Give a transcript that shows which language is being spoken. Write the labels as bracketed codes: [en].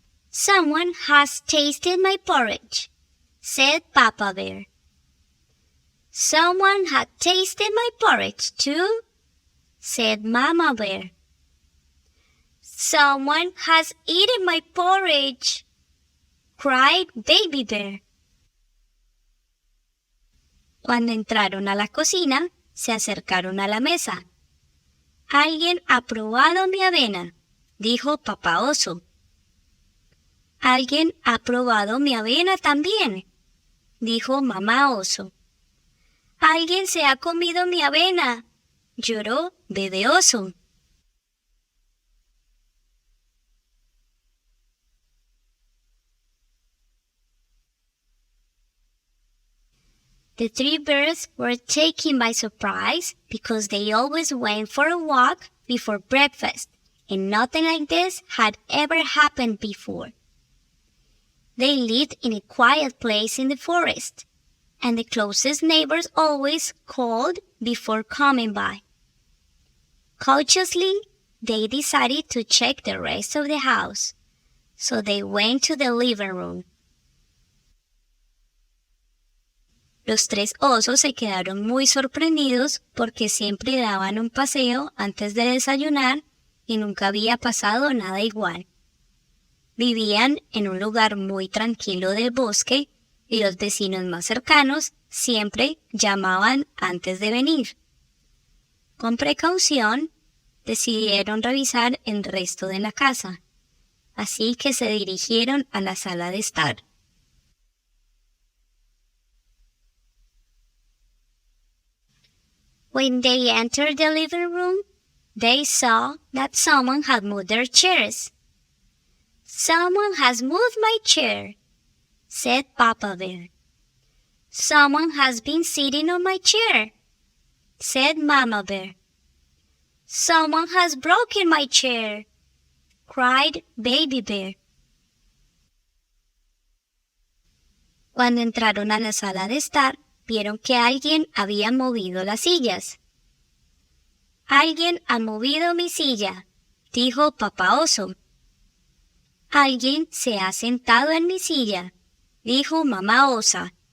[en] "Someone has tasted my porridge," said Papa Bear. "Someone had tasted my porridge too," said Mama Bear. "Someone has eaten my porridge," cried Baby Bear. [es] Cuando entraron a la cocina, se acercaron a la mesa. «Alguien ha probado mi avena», dijo Papá Oso. «Alguien ha probado mi avena también», dijo Mamá Oso. «Alguien se ha comido mi avena», lloró Bebé Oso. [en] The 3 birds were taken by surprise because they always went for a walk before breakfast, and nothing like this had ever happened before. They lived in a quiet place in the forest, and the closest neighbors always called before coming by. Cautiously, they decided to check the rest of the house, so they went to the living room. [es] Los 3 osos se quedaron muy sorprendidos porque siempre daban un paseo antes de desayunar y nunca había pasado nada igual. Vivían en un lugar muy tranquilo del bosque y los vecinos más cercanos siempre llamaban antes de venir. Con precaución, decidieron revisar el resto de la casa, así que se dirigieron a la sala de estar. [en] When they entered the living room, they saw that someone had moved their chairs. "Someone has moved my chair," said Papa Bear. "Someone has been sitting on my chair," said Mama Bear. "Someone has broken my chair," cried Baby Bear. [es] Cuando entraron a la sala de estar, vieron que alguien había movido las sillas. «Alguien ha movido mi silla», dijo Papá Oso. «Alguien se ha sentado en mi silla», dijo Mamá Osa.